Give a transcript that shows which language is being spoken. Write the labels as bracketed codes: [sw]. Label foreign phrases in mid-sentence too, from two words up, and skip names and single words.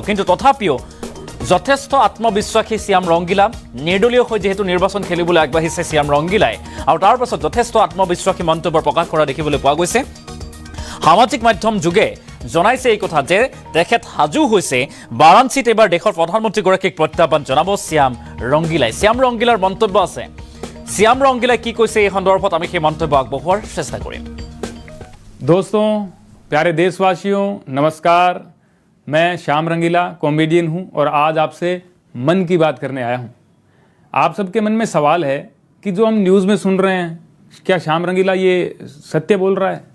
[as] কিন্তু তথাপিও যথেষ্ট আত্মবিশ্বাসী শ্যাম ৰংগিলা, নিৰ্দলীয় হৈ যিহেতু নিৰ্বাচন খেলিবলৈ আগবাঢ়িছে শ্যাম ৰংগিলাই, আৰু তাৰ পাছত যথেষ্ট আত্মবিশ্বাসী মন্তব্য প্ৰকাশ কৰা দেখিবলৈ পোৱা গৈছে। সামাজিক মাধ্যম যোগে জনাইছে এই কথা যে তেখেত সাজু হৈছে বাৰাণসীত এইবাৰ দেশৰ প্ৰধানমন্ত্ৰীগৰাকীক প্ৰত্যাহ্বান জনাব শ্যাম ৰংগিলাই। শ্যাম ৰংগিলাৰ মন্তব্য আছে, শ্যাম ৰংগিলাই কি কৈছে এই সন্দৰ্ভত আমি সেই মন্তব্য আগবঢ়োৱাৰ চেষ্টা কৰিম। [hi] दोस्तों, प्यारे देशवासियों, नमस्कार। मैं श्याम रंगीला कॉमेडियन हूं और आज आपसे मन की बात करने आया हूं। आप सबके मन में सवाल है कि जो हम न्यूज़ में सुन रहे हैं, क्या श्याम रंगीला ये सत्य बोल रहा है?